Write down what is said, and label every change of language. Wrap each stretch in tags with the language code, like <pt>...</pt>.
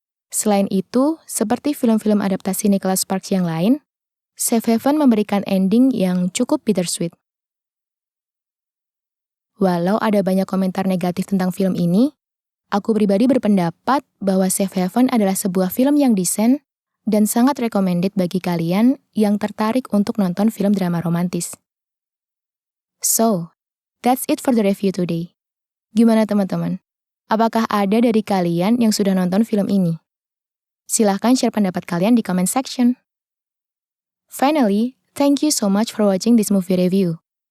<id>Selain itu, seperti film-film adaptasi Nicholas Sparks yang lain, Safe Haven memberikan ending yang cukup bittersweet. Walau ada banyak komentar negatif tentang film ini, Aku pribadi berpendapat bahwa Safe Haven adalah sebuah film yang decent dan sangat recommended bagi kalian yang tertarik untuk nonton film drama romantis.</id> <en>So, that's it for the review today.</en> <id>Gimana teman-teman? Apakah ada dari kalian yang sudah nonton film ini? Silahkan share pendapat kalian di comment section.</id> <en>Finally, thank you so much for watching this movie review.</en>